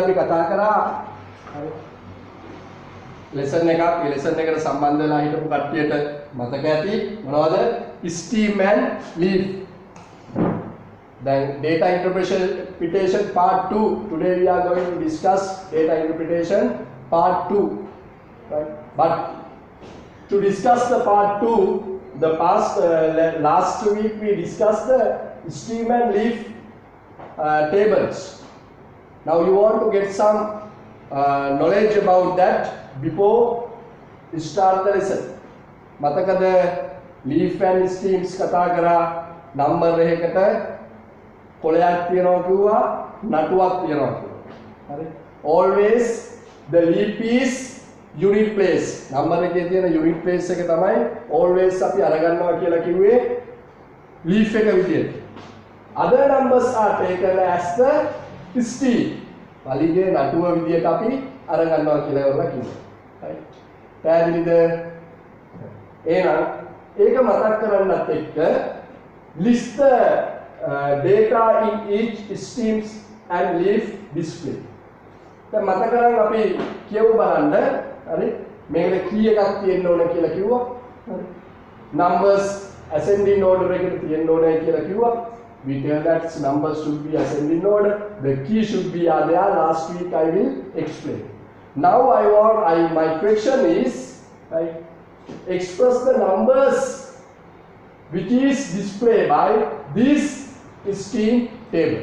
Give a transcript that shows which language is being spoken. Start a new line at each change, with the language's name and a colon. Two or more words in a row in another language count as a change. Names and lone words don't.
Sinhala: කතා කරා. හරි. lesson එකක් ඒ lesson එකට සම්බන්ධ වෙලා හිටපු කට්ටියට මතක ඇති මොනවද?
English: steam and leaf. Then data interpretation part 2. Today we are going to discuss data interpretation part 2. Right? But to discuss the part 2, the last week we discussed the steam and leaf tables. Now you want to get some knowledge about that before you start the lesson.
Sinhala: මතකද
English: leaf and steams
Sinhala: කතා කරා number එකකට කොලයක් තියනවා කිව්වා නටුවක් තියනවා කිව්වා. හරි.
English: Always the leaf is unit place.
Sinhala: number එකේ තියෙන
English: unit place
Sinhala: එක තමයි always අපි අරගන්නවා කියලා කිව්වේ leaf එක විදියට.
English: Other numbers are taken as the steam.
Sinhala: පලිගේ නටුව විදියට අපි අරගන්නවා කියලා වුණා කිව්වා. right. පැහැදිලිද? එහෙනම් ඒක මතක් කරගන්නත් එක්ක
English: list the data in each steams and leaf display.
Sinhala: දැන් මතක කරගන්න අපි කියමු බලන්න. හරි. මේකේ key එකක් තියෙන්න ඕන කියලා කිව්වා. හරි. numbers
English: ascending order
Sinhala: එකට තියෙන්න ඕනේ කියලා කිව්වා.
English: We tell that numbers should be ascending order. The key should be there. Last week I will explain. Now my question is, right, express the numbers which is displayed by this steam table.